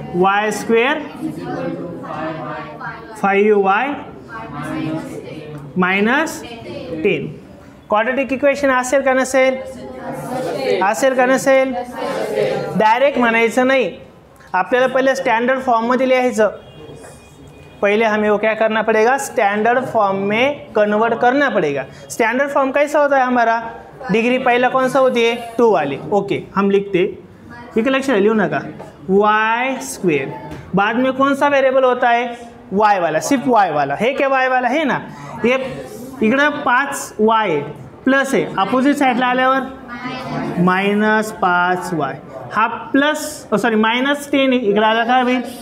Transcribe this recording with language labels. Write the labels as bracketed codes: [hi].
[en] y² 5y -10. [mr] Quadratic equation असेल का नसेल? असेल का नसेल? डायरेक्ट म्हणायचं नाही, आपल्याला पहिले स्टैंडर्ड फॉर्म में लिहायचं. [hi] पहले हमें वो क्या करना पड़ेगा? स्टैंडर्ड फॉर्म में कन्वर्ट करना पड़ेगा. स्टैंडर्ड फॉर्म कैसा होता है हमारा? डिग्री पहला कौन सा होती है? 2 वाली. ओके हम लिखते, ठीक है, लक्ष्य लियो ना का y². बाद में कौन सा वेरिएबल होता है? y वाला, सिर्फ y वाला है क्या? y वाला है ना. [mr] ये इकडे 5y प्लस आहे, अपोजिट साईडला आल्यावर -5y. हा प्लस सॉरी -10 इकडे आला काय होईल?